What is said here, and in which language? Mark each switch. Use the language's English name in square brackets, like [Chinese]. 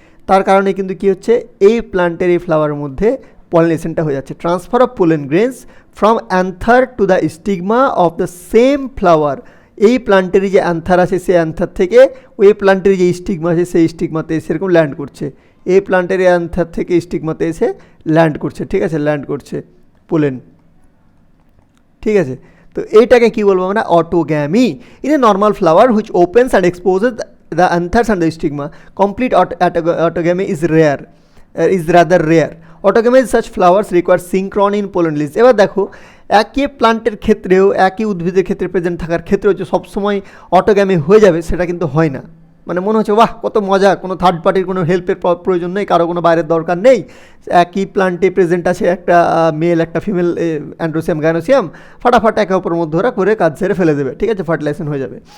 [Bangla] তার কারণে কিন্তু কী হচ্ছে, এই প্লান্টের এই ফ্লাওয়ারের মধ্যে পলিনেশনটা হয়ে যাচ্ছে, [English] Transfer of pollen grains from anther to the stigma of the same flower. [Bangla] এই প্লান্টেরই যে অ্যান্থার আছে, সেই অ্যান্থার থেকে ওই প্লান্টের যে স্টিগমা আছে, সেই স্টিগমাতে সেরকম ল্যান্ড করছে, এই প্লান্টের অ্যান্থার থেকে স্টিগমাতে এসে ল্যান্ড করছে, ঠিক আছে, ল্যান্ড করছে পোলেন, ঠিক আছে। তো এইটাকে কী বলবো আমরা, autogamy. [English] In a normal flower which opens and exposes the anthers and the stigma, complete autogamy is rather rare. Autogamy in such flowers requires synchrony in pollen release. [Bangla] এবার দেখো একই প্লান্টের ক্ষেত্রেও, একই উদ্ভিদের ক্ষেত্রে প্রেজেন্ট থাকার ক্ষেত্রেও যে সবসময় অটোগ্যামি হয়ে যাবে সেটা কিন্তু হয় না। মানে মনে হচ্ছে বাহ কত মজা, কোনো থার্ড পার্টির কোনো হেল্পের প্রয়োজন নেই, কারো কোনো বাইরের দরকার নেই, একই প্লান্টে প্রেজেন্ট আছে একটা মেল একটা ফিমেল অ্যান্ড্রোসিয়াম গাইনোসিয়াম, ফাটাফাট একে অপরের মধ্যে ওরা করে কাজ ছেড়ে ফেলে দেবে, ঠিক আছে, ফার্টিলাইজেশন হয়ে যাবে।